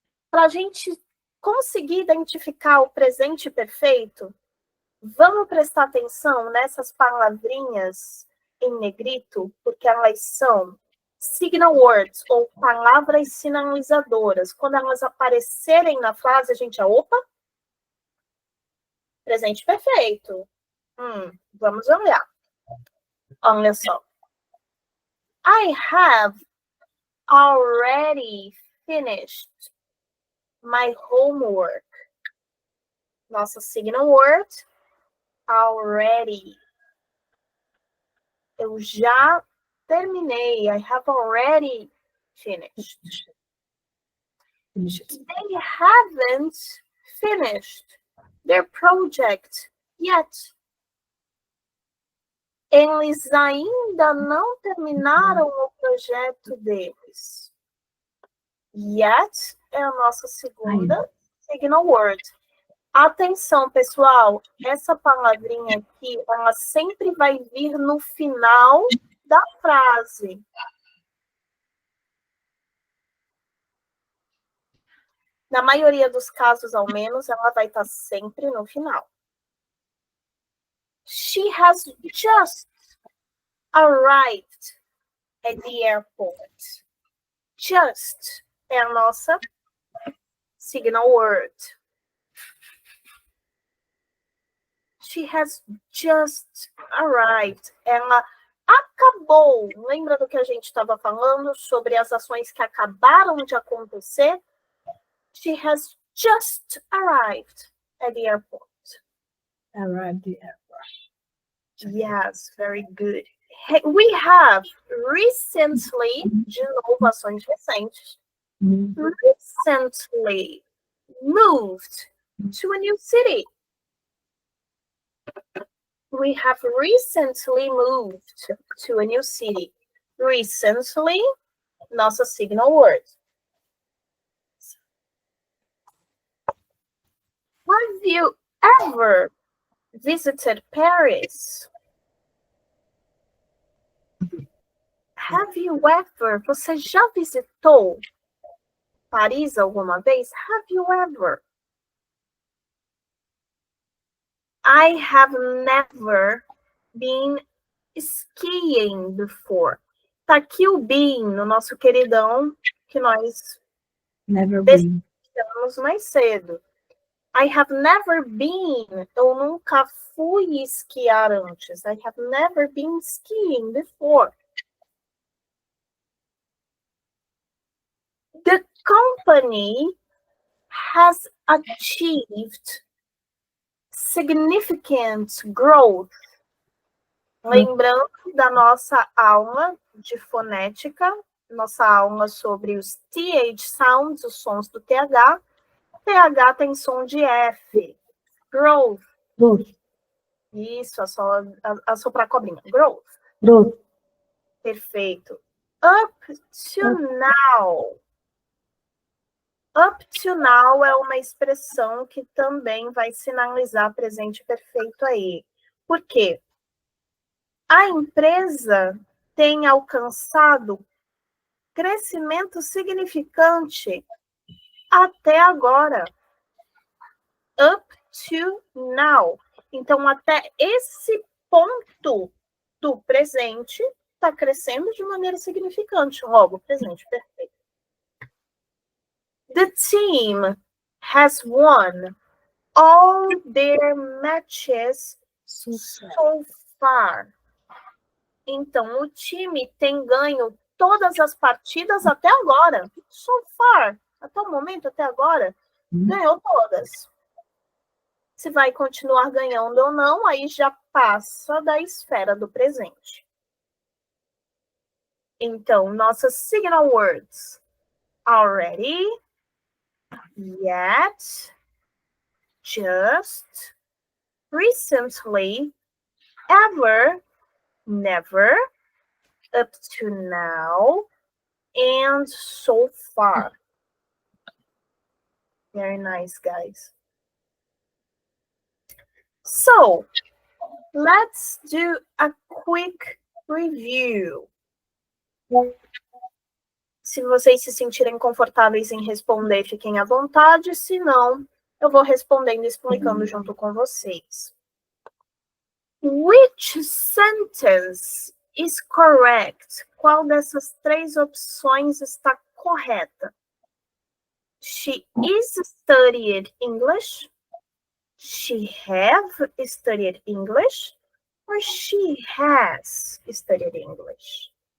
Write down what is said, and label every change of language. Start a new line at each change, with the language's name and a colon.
Portuguese: Para a gente conseguir identificar o presente perfeito, vamos prestar atenção nessas palavrinhas em negrito, porque elas são signal words, ou palavras sinalizadoras. Quando elas aparecerem na frase, a gente, opa, presente perfeito. Vamos olhar. Olha só.
English: I have already finished my homework.
Portuguese: Nossa signal word, already. Eu já terminei.
English: I have already finished. They haven't finished their project yet.
Portuguese: Eles ainda não terminaram o projeto deles. Yet é a nossa segunda signal word. Atenção, pessoal, essa palavrinha aqui, ela sempre vai vir no final da frase. Na maioria dos casos, ao menos, ela vai estar sempre no final.
English: She has just arrived at the airport.
Portuguese: Just é a nossa signal word.
English: She has just arrived.
Portuguese: Ela acabou. Lembra do que a gente estava falando sobre as ações que acabaram de acontecer?
English: She has just arrived at the airport. Arrived at the airport. Yes, very good. We have recently,
Portuguese: de novo, ações recentes,
English: recently moved to a new city. We have recently moved to a new city.
Portuguese: Recently, nossa signal word.
English: Have you ever visited Paris? Have you ever?
Portuguese: Você já visitou Paris alguma vez?
English: Have you ever? I have never been skiing before.
Portuguese: Tá aqui o been, no nosso queridão, que nós desejamos mais cedo.
English: I have never been.
Portuguese: Eu nunca fui esquiar antes.
English: I have never been skiing before. The company has achieved significant growth.
Portuguese: Lembrando da nossa aula de fonética, nossa aula sobre os TH sounds, os sons do TH. TH tem som de F. Growth. Isso, assoprar a cobrinha. Growth. Perfeito. Up to now. Up to now é uma expressão que também vai sinalizar presente perfeito aí. Por quê? A empresa tem alcançado crescimento significante até agora. Up to now. Então, até esse ponto do presente está crescendo de maneira significante. Logo, presente perfeito.
English: The team has won all their matches so far.
Portuguese: Então, o time tem ganho todas as partidas até agora. So far, até o momento, até agora, ganhou todas. Se vai continuar ganhando ou não, aí já passa da esfera do presente. Então, nossas signal words.
English: Already, yet, just, recently, ever, never, up to now, and so far. Very nice, guys. So, let's do a quick review.
Portuguese: Se vocês se sentirem confortáveis em responder, fiquem à vontade. Se não, eu vou respondendo e explicando junto com vocês.
English: Which sentence is correct?
Portuguese: Qual dessas três opções está correta?
English: She is studied English. She have studied English. Or she has studied English.